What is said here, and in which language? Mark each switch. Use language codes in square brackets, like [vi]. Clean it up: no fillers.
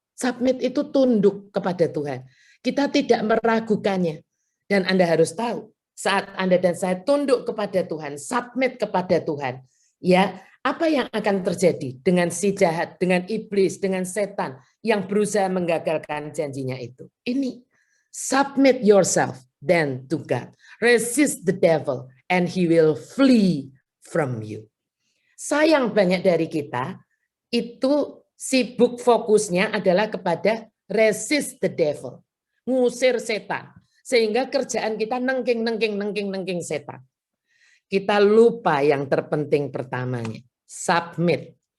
[id] Submit itu tunduk kepada Tuhan. Kita tidak meragukannya. Dan Anda harus tahu, saat Anda dan saya tunduk kepada Tuhan, submit kepada Tuhan, ya, apa yang akan terjadi dengan si jahat, dengan iblis, dengan setan yang berusaha menggagalkan janjinya itu? Ini, [en] submit yourself then to God. Resist the devil and he will flee from you. [id] Sayang banyak dari kita itu sibuk fokusnya adalah kepada [en] resist the devil, [id] ngusir setan. Sehingga kerjaan kita nengking setan. Kita lupa yang terpenting pertamanya, submit.